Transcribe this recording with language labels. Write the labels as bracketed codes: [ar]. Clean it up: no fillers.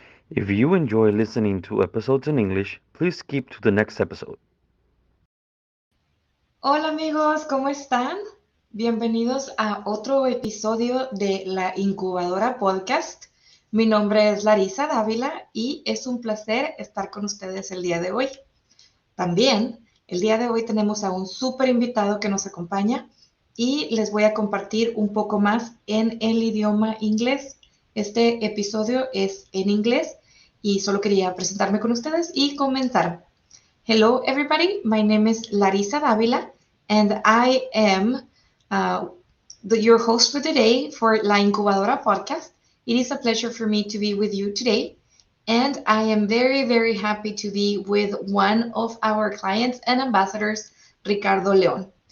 [en] If you enjoy listening to episodes in English, please skip to the next episode. [es] Hola amigos, ¿cómo están? Bienvenidos a otro episodio de la Incubadora Podcast. Mi nombre es Larisa Dávila y es un placer estar con ustedes el día de hoy. También el día de hoy tenemos a un súper invitado que nos acompaña y les voy a compartir un poco más en el idioma inglés. Este episodio es en inglés y solo quería presentarme con ustedes y comenzar. [en] Hello, everybody. My name is Larisa Davila, and I am your host for today for La Incubadora podcast. It is a pleasure for me to be with you today, and I am very, very happy to be with one of our clients and ambassadors, Ricardo León.